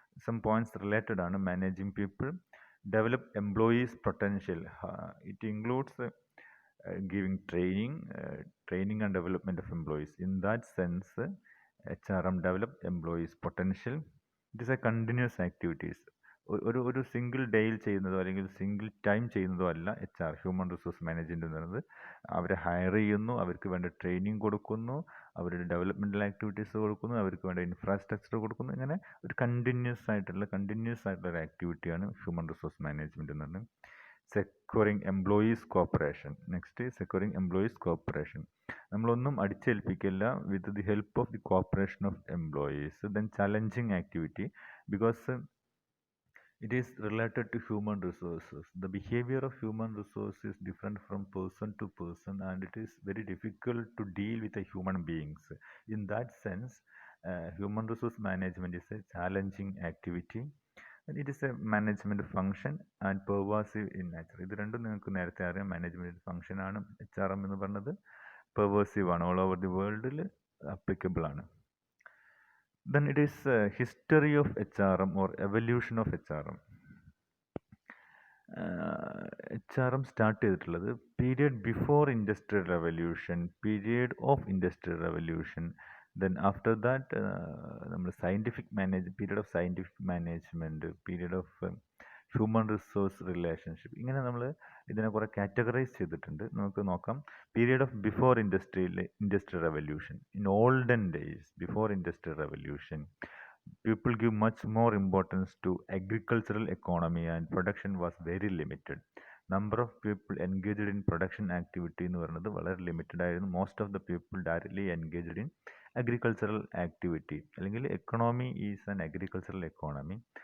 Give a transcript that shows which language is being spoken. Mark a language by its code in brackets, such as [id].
[en] Some points related on managing people. Develop employees' potential. It includes giving training and development of employees. In that sense, HRM develop employees potential. It is a continuous activities. [ml] ഒരു single ഡേയിൽ ചെയ്യുന്നതോ അല്ലെങ്കിൽ single time ചെയ്യുന്നതോ അല്ല HR, human resource management എന്ന് പറയുന്നത്. അവരെ higher ചെയ്യുന്നു, അവർക്ക് വേണ്ട ട്രെയിനിങ് കൊടുക്കുന്നു, അവരുടെ ഡെവലപ്മെൻറ്റൽ ആക്ടിവിറ്റീസ് കൊടുക്കുന്നു, അവർക്ക് വേണ്ട ഇൻഫ്രാസ്ട്രക്ചർ കൊടുക്കുന്നു. ഇങ്ങനെ ഒരു കണ്ടിന്യൂസ് ആയിട്ടുള്ള ഒരു ആക്ടിവിറ്റിയാണ് ഹ്യൂമൻ റിസോഴ്സ് മാനേജ്മെൻറ്റ് എന്ന് പറയുന്നത്. [en] Securing employees cooperation. Next, securing employees cooperation. [ml] നമ്മളൊന്നും അടിച്ചേൽപ്പിക്കില്ല, [en] With the help of the cooperation of employees. Then challenging activity, because It is related to human resources. The behavior of human resource is different from person to person, and it is very difficult to deal with the human beings. In that sense, human resource management is a challenging activity. And it is a management function and pervasive in nature. [ml] ഇത് രണ്ടും നിങ്ങൾക്ക് നേരത്തെ അറിയാം. Management function ആണ് HRM എന്ന് പറഞ്ഞത്. Pervasive ആണ്, all over the വേൾഡിൽ അപ്ലിക്കബിൾ ആണ്. [en] Then it is history of HRM or evolution of HRM. HRM start ചെയ്തിട്ടുള്ളത് period before industrial revolution, period of industrial revolution, then after that നമ്മൾ period of scientific management, period of human resource relationship. [ml] ഇങ്ങനെ നമ്മൾ ഇതിനെ കുറേ categorise ചെയ്തിട്ടുണ്ട്. നമുക്ക് നോക്കാം. [en] Period of before industrial revolution. In olden days, before industrial revolution, people give much more importance to agricultural economy and production was very limited. Number of people engaged in production activity [ml] എന്ന് പറയുന്നത് വളരെ limited ആയിരുന്നു. [en] Most of the people directly engaged in agricultural activity, അല്ലെങ്കിൽ economy is an agricultural economy.